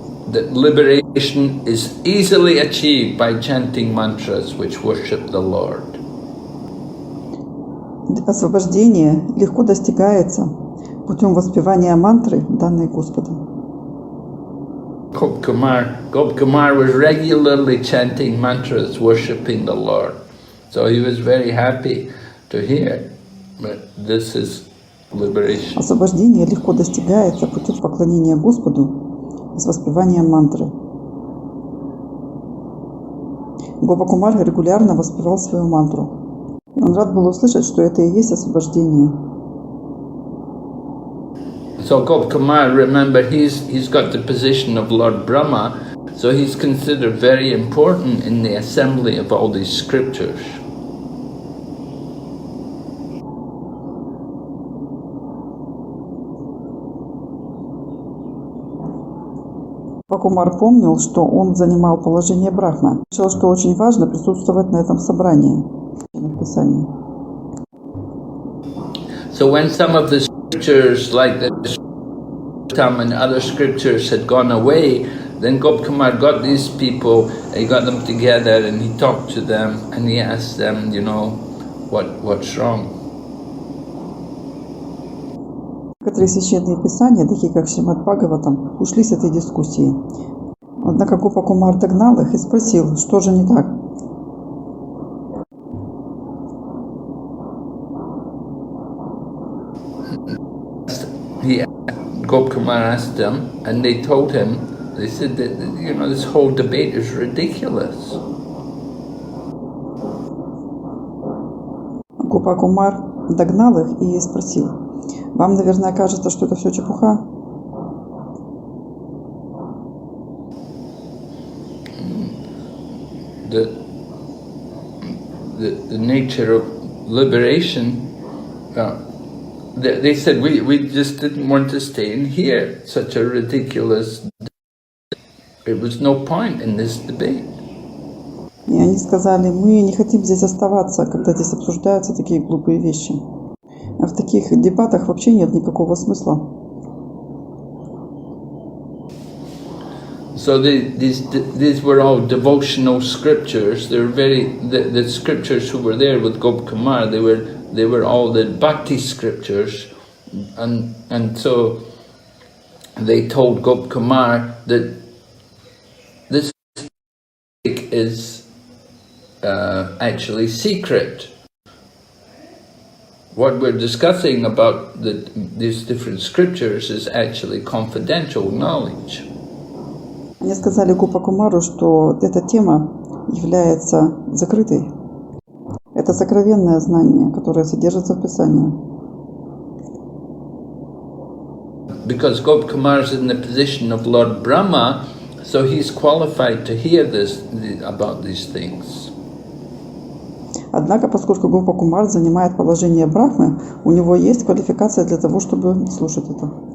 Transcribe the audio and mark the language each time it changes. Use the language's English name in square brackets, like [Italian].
[English] That liberation is easily achieved by chanting mantras which worship the Lord. [Russian] Освобождение легко достигается путем воспевания мантры, данной Господом. [English] Gopkumar was regularly chanting mantras, worshipping the Lord. So he was very happy to hear. But this is liberation. [Russian] Освобождение легко достигается путем поклонения Господу с воспеванием мантры. Гопа Кумар регулярно воспевал свою мантру. И он рад был услышать, что это и есть освобождение. [English] So Gopkumar, remember, he's got the position of Lord Brahma, so he's considered very important in the assembly of all these scriptures. [Russian] Кумар помнил, что он занимал положение Брахмы. Решил, что очень важно присутствовать на этом собрании в Писании. [English] So when some of the scriptures, like the Tam and other scriptures, had gone away, then Gopkumar got these people, he got them together and he talked to them and he asked them, what's wrong. [Russian] Некоторые священные писания, такие как Шримад-Бхагаватам, ушли с этой дискуссии. Однако Гопа Кумар догнал их и спросил, что же не так. [English] Gopkumar asked them, and they told him, they said that, this whole debate is ridiculous. [Russian] Гопа Кумар догнал их и спросил, вам, наверное, кажется, что это все чепуха? [English] The nature of liberation, they said we just didn't want to stay in here. Such a ridiculous. There was no point in this debate. [Russian] И они сказали, мы не хотим здесь оставаться, когда здесь обсуждаются такие глупые вещи. А в таких дебатах вообще нет никакого смысла. [English] So these were all devotional scriptures. They were the scriptures who were there with Gopkumar. They were all the bhakti scriptures, and so they told Gopkumar that this is actually secret. What we're discussing about these different scriptures is actually confidential knowledge. [Russian] Они сказали Гопа Кумару, что эта тема является закрытой. Это сокровенное знание, которое содержится в Писании. [English] Because Gopkumar is in the position of Lord Brahma, so he's qualified to hear about these things. [Russian] Однако, поскольку Гопа Кумар занимает положение Брахмы, у него есть квалификация для того, чтобы слушать это.